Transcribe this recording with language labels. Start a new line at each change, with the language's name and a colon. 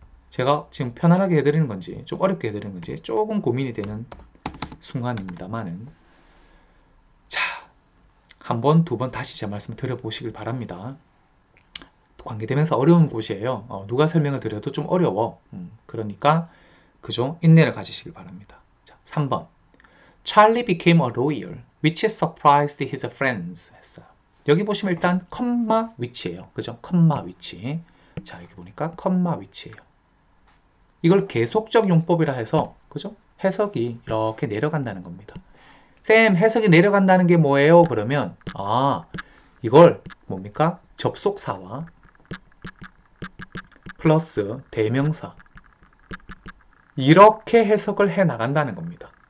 Korean: 제가 지금 편안하게 해드리는 건지 좀 어렵게 해드리는 건지 조금 고민이 되는 순간입니다만은 자, 한 번, 두 번 다시 제 말씀을 드려보시길 바랍니다. 관계대명사 어려운 곳이에요. 누가 설명을 드려도 좀 어려워. 그러니까 그죠? 인내를 가지시길 바랍니다. 자, 3번.
English: Charlie became a lawyer, which surprised his friends.
Korean: 했어요. 여기 보시면 일단 컴마 위치예요. 그죠? 컴마 위치. 자, 여기 보니까 컴마 위치예요. 이걸 계속적 용법이라 해서 그죠? 해석이 이렇게 내려간다는 겁니다. 쌤, 해석이 내려간다는 게 뭐예요? 그러면 이걸 뭡니까? 접속사와 플러스 대명사 이렇게 해석을 해 나간다는 겁니다.